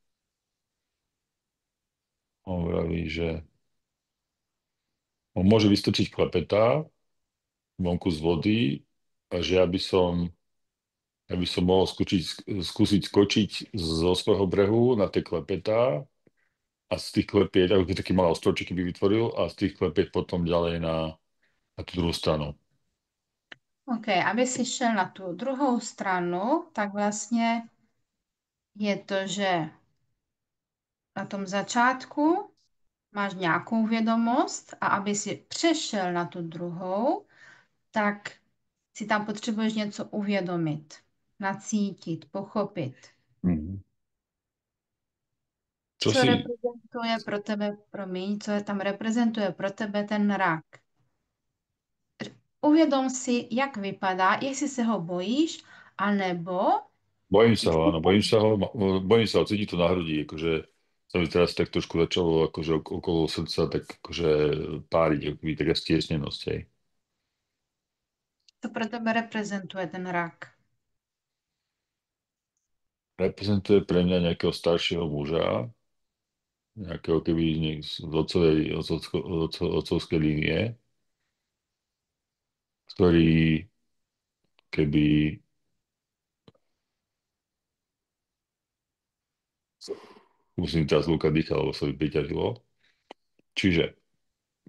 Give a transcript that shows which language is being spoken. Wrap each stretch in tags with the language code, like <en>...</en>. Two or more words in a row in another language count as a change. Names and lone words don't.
<sk>On vraví, že on môže vystrčiť klepetá vonku z vody a že ja by som mohol skúsiť skočiť zo svojho brehu na tie klepetá a z tých klepieť, ako keď taký malý ostrovček by vytvoril a z tých klepieť potom ďalej na tú druhú stranu. OK,</sk> <cs>aby si šel na tu druhou stranu, tak vlastně je to, že na tom začátku máš nějakou vědomost a aby si přešel na tu druhou, tak si tam potřebuješ něco uvědomit, nacítit, pochopit.</cs> <sk>Mhm. Čo</sk> <cs>Co si, reprezentuje pro tebe, promiň, co je tam reprezentuje pro tebe ten rak? Uvědom si, jak vypadá, jestli se ho bojíš, anebo</cs> <sk>bojím sa ho, áno, bojím sa ho, cítiť to na hrudi, akože sa mi teraz tak trošku začalo akože okolo srdca tak akože páriť, akoby taká stiesnenosť, hej.</sk> <cs>co pro tebe reprezentuje ten rak.</cs> <sk>Reprezentuje pre mňa nejakého staršieho muža, nejakého keby z otcovskej línie, ktorý keby, musím teraz lúkať dýchať, lebo sa mi priťažilo.</sk>